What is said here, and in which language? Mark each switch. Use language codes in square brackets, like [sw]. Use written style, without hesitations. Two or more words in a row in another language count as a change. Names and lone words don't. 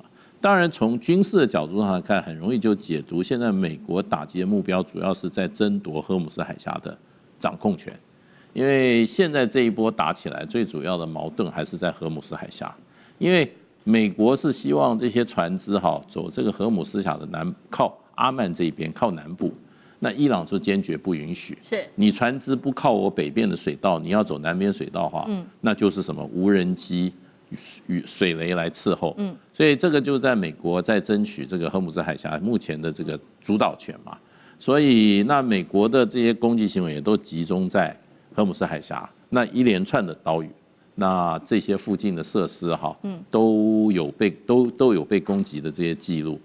[zh] 當然從軍事的角度上來看，很容易就解讀現在美國打擊的目標主要是在爭奪荷姆斯海峽的掌控權，因為現在這一波打起來最主要的矛盾還是在荷姆斯海峽，因為美國是希望這些船只走這個荷姆斯海峽的靠阿曼這一邊靠南部，那伊朗就堅決不允許。是你船只不靠我北邊的水道，你要走南邊水道的話，那就是什麼無人機與水雷來伺候。所以這個就在美國在爭取這個荷姆斯海峽目前的這個主導權嘛。所以那美國的這些攻擊行為也都集中在荷姆斯海峽那一連串的島嶼。那這些附近的設施都有被攻擊的這些記錄。